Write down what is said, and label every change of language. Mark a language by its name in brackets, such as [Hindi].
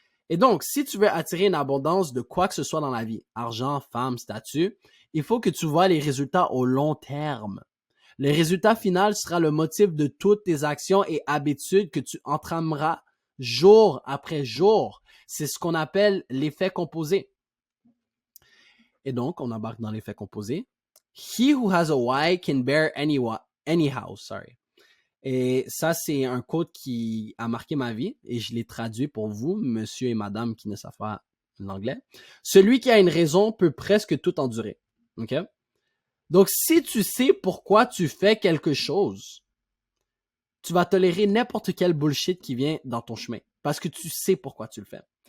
[French] Et donc, si tu veux attirer une abondance de quoi que ce soit dans la vie, argent, femme, statut, il faut que tu vois les résultats au long terme. Le résultat final sera le motif de toutes tes actions et habitudes que tu entameras jour après jour. C'est ce qu'on appelle l'effet composé. Et donc, on embarque dans l'effet composé. [English] He who has a why can bear anyhow. Sorry. [French] Et ça, c'est un quote qui a marqué ma vie et je l'ai traduit pour vous, monsieur et madame qui ne savent pas l'anglais. Celui qui a une raison peut presque tout endurer. OK? Donc, si tu sais pourquoi tu fais quelque chose, tu vas tolérer n'importe quel bullshit qui vient dans ton chemin parce que tu sais pourquoi tu le fais.